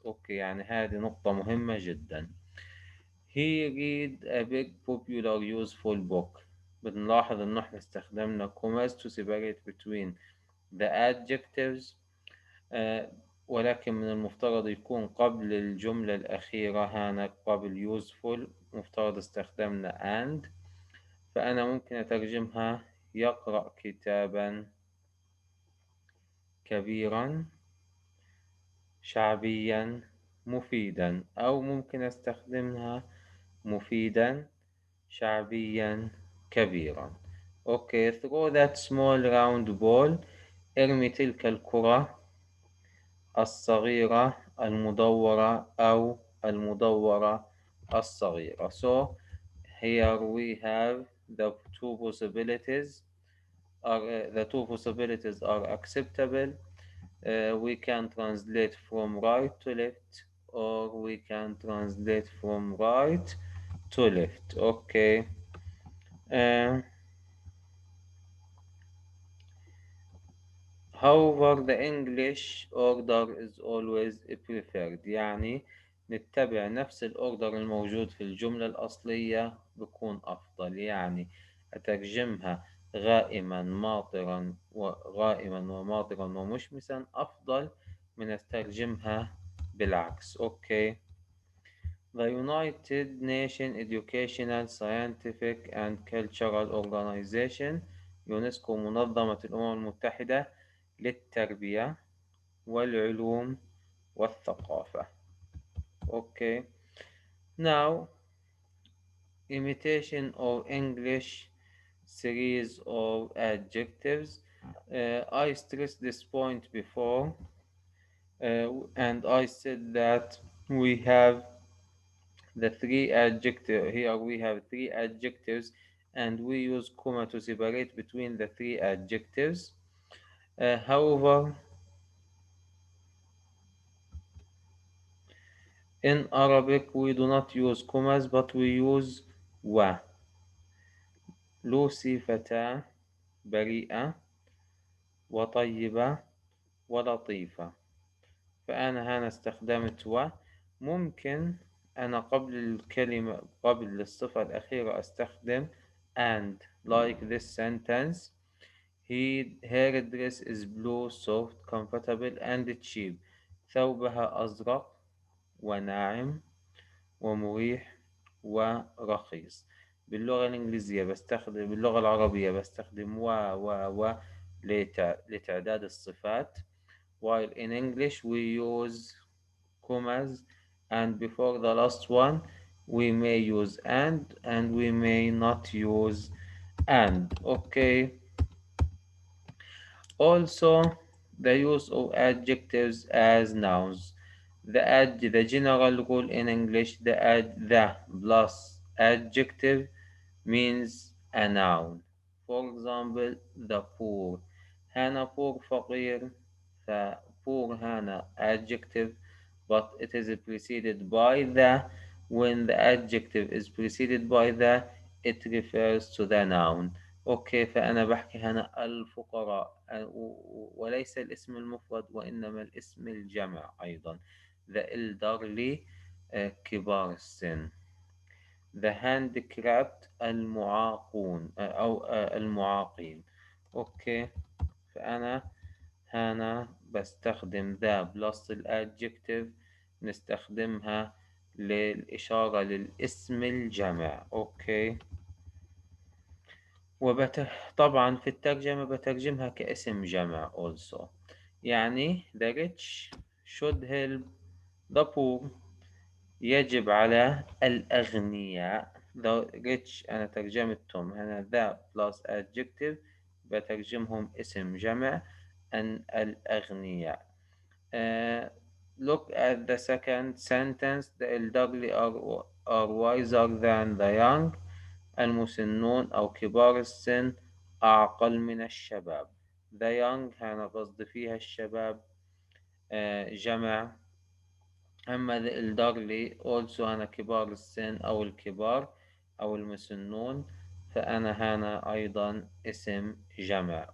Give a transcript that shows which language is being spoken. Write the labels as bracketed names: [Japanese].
[Arabic] أوكي، يعني هذه نقطة مهمة جدا. [English] He read a big popular useful book. [Arabic] بنلاحظ إنه إحنا استخدمنا [English] commas to separate between the adjectives. [Arabic] ولكن من المفترض يكون قبل الجملة الأخيرة هنا قبل useful، مفترض استخدمنا and. فأنا ممكن أترجمها يقرأ كتابا كبيرا شعبيا مفيدا، أو ممكن أستخدمها مفيدا شعبيا كبيرا. أوكي. [English] throw that small round ball. [Arabic] ارمي تلك الكرة الصغيرة المدورة أو المدورة الصغيرة. [English] So here we have the two possibilities. The two possibilities are acceptable. We can translate from right to left, or we can translate from right to left. Okay. Uh, However, the English order is always preferred. [Arabic] يعني نتبع نفس الأوردر الموجود في الجملة الأصلية بكون أفضل. يعني أترجمها غائما ماطرا وغائما وماطرا ومشمسا أفضل من أترجمها بالعكس. أوكي. [English] The United Nations Educational, Scientific and Cultural Organization [Arabic] يونسكو منظمة الأمم المتحدة للتربية والعلوم والثقافة. [English] Okay. Now, imitation of English series of adjectives. I stressed this point before, and I said that we have the three adjective here we have three adjectives, and we use comma to separate between the three adjectives. However, in Arabic we do not use commas, but we use wa. [Arabic] لوسي فتاة بريئة وطيبة ولطيفة. فأنا هنا استخدمت و. ممكن أنا قبل الكلمة قبل الصفة الأخيرة أستخدم and, [English] like this sentence. Her dress is blue, soft, comfortable and cheap. [Arabic] ثوبها أزرق وناعم ومريح ورخيص. باللغة الإنجليزية بستخدم، باللغة العربية بستخدم و لتعداد الصفات. [English] While in English we use commas, and before the last one we may use and we may not use and. Okay. Also, the use of adjectives as nouns. The general rule in English, the plus adjective means a noun. For example, the poor. [Arabic] هنا poor فقير. [English] فpoor هنا adjective, but it is preceded by the. When the adjective is preceded by the, it refers to the noun. [Arabic] أوكي. فأنا بحكي هنا الفقراء، وليس الاسم المفرد وإنما الاسم الجمع أيضا. The elderly، كبار السن. The handicapped، المعاقون أو المعاقين. أوكي. فأنا هنا بستخدم the plus الادجكتيف، نستخدمها للإشارة للاسم الجمع. أوكي. طبعا في الترجمة بترجمها كاسم جمع also. [English] يعني the rich should help the poor. [Arabic] يجب على الأغنياء. the rich أنا ترجمتهم هنا the plus adjective، بترجمهم اسم جمع أن الأغنياء. [English] Uh, Look at the second sentence. The elderly are wiser than the young. [Arabic] المسنون أو كبار السن أعقل من الشباب. The young هنا قصد فيها الشباب، جمع. أما the elderly also هنا كبار السن أو الكبار أو المسنون، فأنا هنا أيضا اسم جمع.